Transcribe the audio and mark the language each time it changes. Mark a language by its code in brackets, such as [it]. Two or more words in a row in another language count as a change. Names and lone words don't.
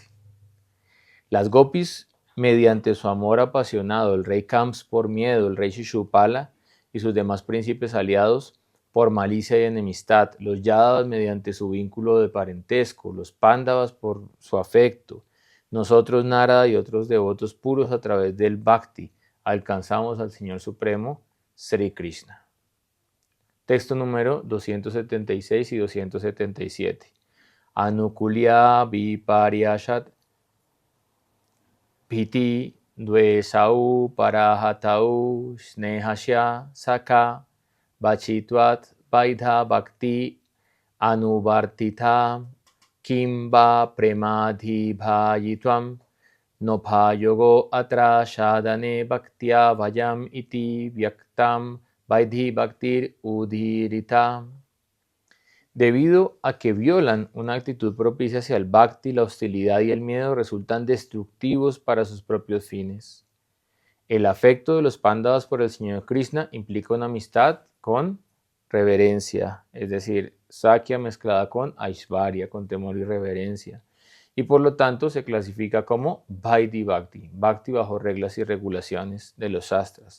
[es] Las gopis, mediante su amor apasionado, el rey Kams por miedo, el rey Shishupala y sus demás príncipes aliados por malicia y enemistad, los Yadavas mediante su vínculo de parentesco, los Pándavas por su afecto, nosotros Narada y otros devotos puros a través del Bhakti, alcanzamos al Señor Supremo, Sri Krishna. Texto número 276 y 277. [sa] anukulya viparyashat piti dvesau parahatau snehasya saka bachitvat vaidha bhakti anuvartita kimba premadhibhayitvam nophayogo atra shadane bhaktya vayam iti vyaktam vaidhi bhaktir udhirita. [es] Debido a que violan una actitud propicia hacia el bhakti, la hostilidad y el miedo resultan destructivos para sus propios fines. El afecto de los pándavas por el Señor Krishna implica una amistad con reverencia, es decir, Sakya mezclada con Aishvarya, con temor y reverencia, y por lo tanto se clasifica como [sa] Vaidhi Bhakti, [es] Bhakti bajo reglas y regulaciones de los Shastras.